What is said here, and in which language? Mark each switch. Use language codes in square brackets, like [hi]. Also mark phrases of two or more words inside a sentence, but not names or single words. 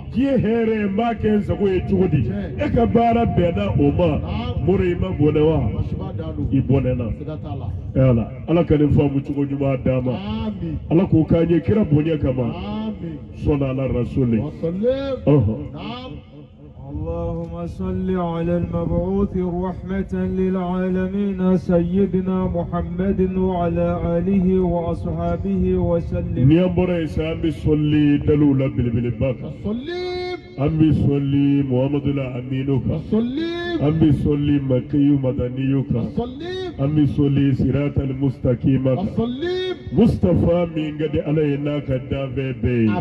[bm] diɲɛ hɛrɛ n b'a kɛ n sago ye cogo di e ka baara bɛnna o ma muru i ma bɔnɛ wa Masiba da don. i bɔnɛna Sigatala. ala ala ka nin faamu cogo ɲuman d'a ma Amin. ala k'o k'an ye kira bonya kama Amin. sɔnna ala rasuli Wasalim. ɔhɔn Naam. [ar] اللهم صل على المبعوث رحمة للعالمين سيدنا محمد وعلى آله وأصحابه وسلم. [bm] ni an bɔra yen sa an bɛ sɔli daliw la belebeleba kan Wasalim. an bɛ sɔli muhamadu la aminu kan Wasalim. an bɛ sɔli makiyu madaniyu kan Wasalim. an bɛ sɔli [ar] الصراط المستقيم [bm] kan Wasalim. Mustafa min gadi ala ye n'a ka danfɛn bɛɛ ye